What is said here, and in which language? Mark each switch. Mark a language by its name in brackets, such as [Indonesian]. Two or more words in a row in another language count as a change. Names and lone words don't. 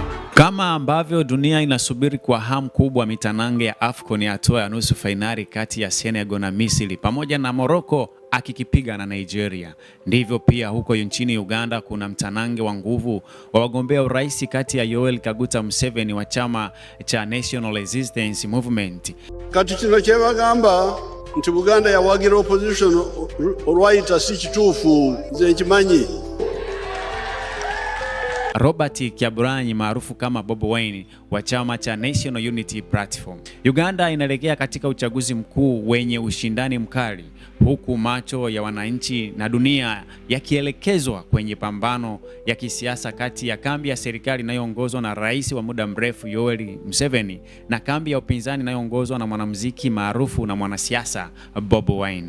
[Swahili] Kama ambavyo dunia inasubiri kwa hamu kubwa mitanange ya AFCON ya hatua ya nusu fainali kati ya Senegal na Misri pamoja na Morocco akikipiga na Nigeria, ndivyo pia huko nchini Uganda kuna mtanange wa nguvu wa wagombea urais kati ya Yoweri Kaguta Museveni wa chama cha National Resistance Movement. [Ganda] Kati kino kyebagamba nti Buganda yawagira opposition olwayita si kituufu nze nkimanyi. [Swahili] Robert Kyagulanyi maarufu kama Bobi Wine wa chama cha National Unity Platform. Uganda inaelekea katika uchaguzi mkuu wenye ushindani mkali, huku macho ya wananchi na dunia yakielekezwa kwenye pambano ya kisiasa kati ya kambi ya serikali inayoongozwa na rais wa muda mrefu Yoweri Museveni na kambi ya upinzani inayoongozwa na mwanamuziki maarufu na mwanasiasa Bobi Wine.